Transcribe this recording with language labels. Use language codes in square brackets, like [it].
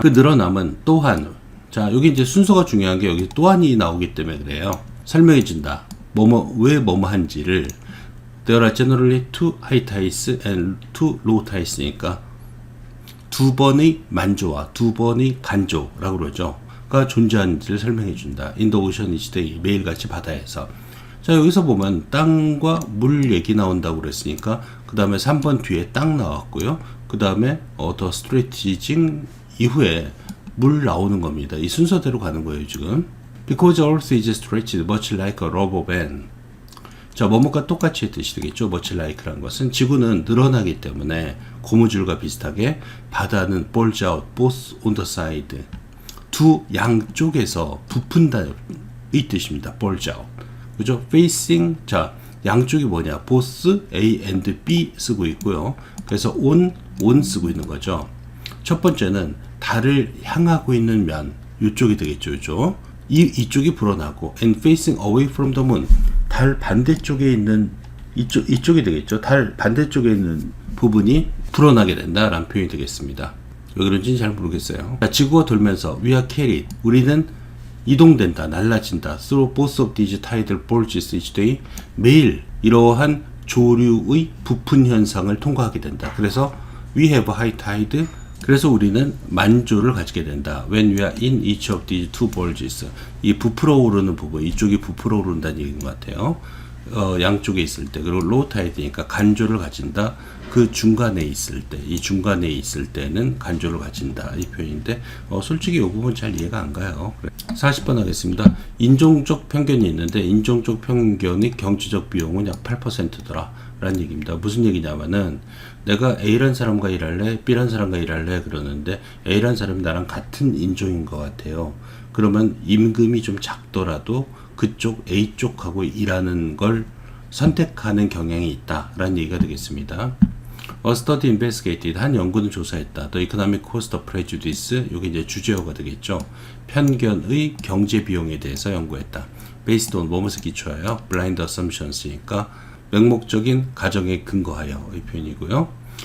[ko] 그 늘어남은 또한, 자, 여기 이제 순서가 중요한 게 여기 또한이 나오기 때문에 그래요. 설명해 준다. 왜 뭐뭐한지를 [en] there are generally two high tides and two low tides [ko] 니까 두 번의 만조와 두 번의 간조라고 그러죠. 가 존재하는지를 설명해 준다. [en] in the ocean each day, [ko] 매일같이 바다에서. 자, 여기서 보면 땅과 물 얘기 나온다고 그랬으니까 그 다음에 3번 뒤에 땅 나왔고요. 그 다음에 the straightening 이후에 물 나오는 겁니다. 이 순서대로 가는 거예요, 지금. [en] Because earth is stretched much like a rubber band. [ko] 자, 뭐뭐가 똑같이 뜻이 되겠죠. much like라는 것은 지구는 늘어나기 때문에 고무줄과 비슷하게 바다는 [en] bulge out both on the side, [ko] 두 양쪽에서 부푼다 이 뜻입니다. bulge out. 그죠? facing, 자, 양쪽이 뭐냐? both A and B 쓰고 있고요. 그래서 on 쓰고 있는 거죠. 첫 번째는 달을 향하고 있는 면, 이쪽이 되겠죠. 이쪽. 이쪽이 불어나고 [en] and facing away from the moon, [ko] 달 반대쪽에 있는 이쪽이 되겠죠. 달 반대쪽에 있는 부분이 불어나게 된다라는 표현이 되겠습니다. 왜 그런지는 잘 모르겠어요. 자, 지구가 돌면서 [en] we are carried, [ko] 우리는 이동된다, 날라진다. [en] through both of these tidal bulges each day, [ko] 매일 이러한 조류의 부푼 현상을 통과하게 된다. 그래서 [en] we have high tide, [ko] 그래서 우리는 만조를 가지게 된다. [en] When we are in each of these two bulges, [ko] 이 부풀어 오르는 부분, 이쪽이 부풀어 오른다는 얘기인 것 같아요. 양쪽에 있을 때, 그리고 low tide니까 간조를 가진다. 그 중간에 있을 때, 이 중간에 있을 때는 간조를 가진다. 이 표현인데, 솔직히 이 부분 잘 이해가 안 가요. 40번 하겠습니다. 인종적 편견이 있는데, 인종적 편견의 경제적 비용은 약 8%더라. 라는 얘기입니다. 무슨 얘기냐면은, 내가 A란 사람과 일할래, B란 사람과 일할래 그러는데, A란 사람이 나랑 같은 인종인 것 같아요. 그러면 임금이 좀 작더라도 그쪽 A쪽하고 일하는 걸 선택하는 경향이 있다라는 얘기가 되겠습니다. [en] A study investigated, [ko] 한 연구는 조사했다. [en] The economic cost of prejudice, [ko] 이게 이제 주제어가 되겠죠. 편견의 경제 비용에 대해서 연구했다. Based on 뭐뭐에 기초하여 [en] blind assumptions [ko] 니까 맹목적인 가정에 근거하여 이 표현이고요.